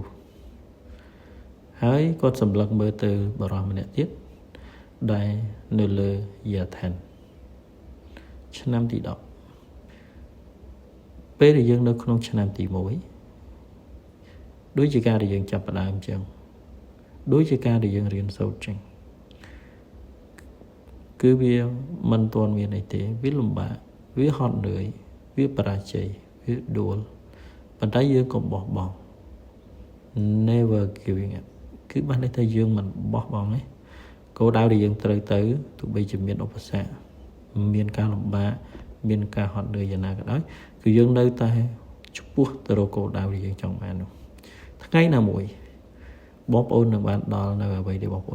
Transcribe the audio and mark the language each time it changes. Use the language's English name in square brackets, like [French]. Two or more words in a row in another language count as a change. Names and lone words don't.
[Khmer] 2 ហើយគាត់សម្លឹងមើលទៅបរិយាម្នាក់ទៀតដែលនៅលើ year 10ឆ្នាំទី10ពេលដែលយើងនៅក្នុងឆ្នាំទី1ដូចជាការដែលយើងចាប់ផ្ដើមអញ្ចឹងដូចជាការដែលយើងរៀនសូត្រចឹងគឺវាមិន ទាន់មានអីទេវាលំបាកវាហត់នឿយវាបរាជ័យវាដួលប៉ុន្តែយើងកុំបោះបង់ [English] never giving up [Khmer] គឺបានន័យថាយើងមិនបោះបង់ទេគោលដៅដែលយើងត្រូវទៅទោះបីជាមានឧបសគ្គមាន ការលំបាកមានការហត់នឿយយ៉ាងណាក៏ដោយគឺយើងនៅតែឆ្ពោះទៅរកគោលដៅដែលយើងចង់បាននោះថ្ងៃណាមួយបងប្អូននឹងបានដល់នៅអ្វីដែលបងប្អូន